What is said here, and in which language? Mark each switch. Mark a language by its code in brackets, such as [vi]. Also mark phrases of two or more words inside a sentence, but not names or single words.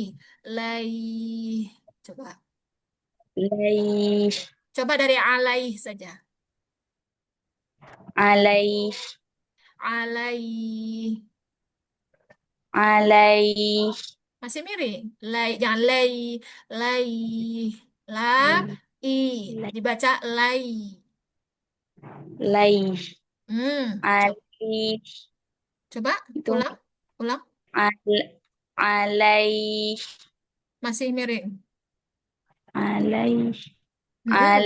[ar] Laih. [id] Coba. [ar] alaih [id] Coba dari alaih saja. [ar] alaih Alaih. alaih [id] Masih miring. Lai, jangan lay. Lai. La. I. Dibaca lai. [ar] alaih [id] Coba, [ar] alaih [id] coba itu ulang. Ulang. [ar] alaih [id] Masih miring. [ar] alaih Mm-mm.